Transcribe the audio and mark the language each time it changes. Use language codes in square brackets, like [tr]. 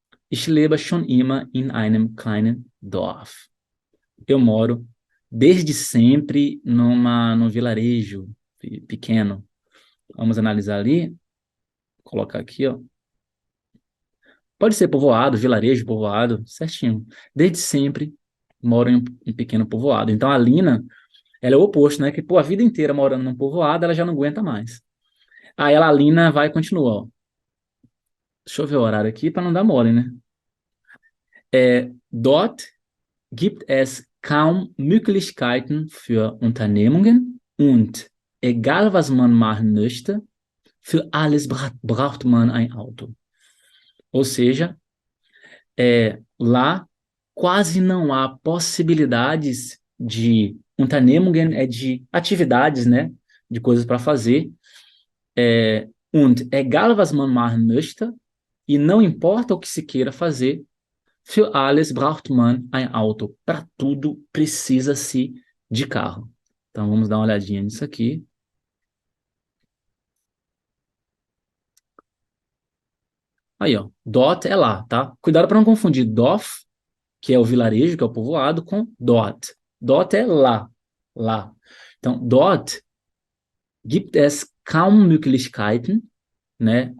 [de] Ich lebe schon immer in einem kleinen Dorf. [pt] Eu moro desde sempre num vilarejo pequeno. Vamos analisar ali. Vou colocar aqui, ó. Pode ser povoado, vilarejo, povoado, certinho. Desde sempre moro em um pequeno povoado. Então a Lina, ela é o oposto, né? Que, pô, a vida inteira morando num povoado, ela já não aguenta mais. Aí a Lina vai e continua, ó. Deixa eu ver o horário aqui para não dar mole, né? [de] Dort gibt es kaum Möglichkeiten für Unternehmungen und egal was man machen möchte, Für alles braucht man ein Auto. [pt] Ou seja, lá quase não há possibilidades de Unternehmungen, de atividades, né? De coisas para fazer. [de] Und egal was man machen möchte, [pt] e não importa o que se queira fazer, [de] für alles braucht man ein Auto. [pt] Para tudo precisa-se de carro. Então vamos dar uma olhadinha nisso aqui. Aí, ó, dort é lá, tá? Cuidado para não confundir Dorf, que é o vilarejo, que é o povoado, com dort. Dort é lá, lá. Então, [de] dort gibt es kaum Möglichkeiten, [pt] né?